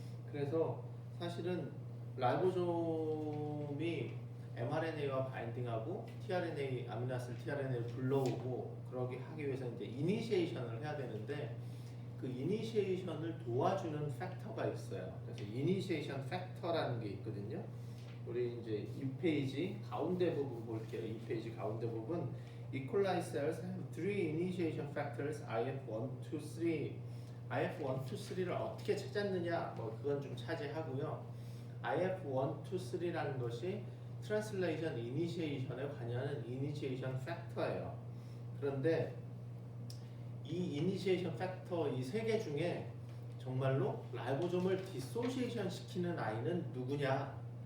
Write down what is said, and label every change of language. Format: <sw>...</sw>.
<ko>그래서 사실은 라이보솜이 mRNA와 바인딩하고 tRNA, 아미노아시드 tRNA를 불러오고 그러게 하기 위해서 이제 이니시에이션을 해야 되는데 그 이니시에이션을 도와주는 팩터가 있어요. 그래서 이니시에이션 팩터라는 게 있거든요. 우리 이제 이 페이지 가운데 부분 볼게요. 이 페이지 가운데 부분 E.</ko> <en>coli cells have three initiation factors IF1, 2, 3.</en> <ko>IF1, 2, 3를 어떻게 찾았느냐? 뭐 그건 좀 차지하고요. IF1, 2, 3라는 것이 트랜슬레이션 이니시에이션에 관여하는 이니시에이션 팩터예요. 그런데 이 이니시에이션 팩터 이 세 개 중에 정말로 라이보솜을 디소시에이션 시키는 아이는 누구냐?</ko>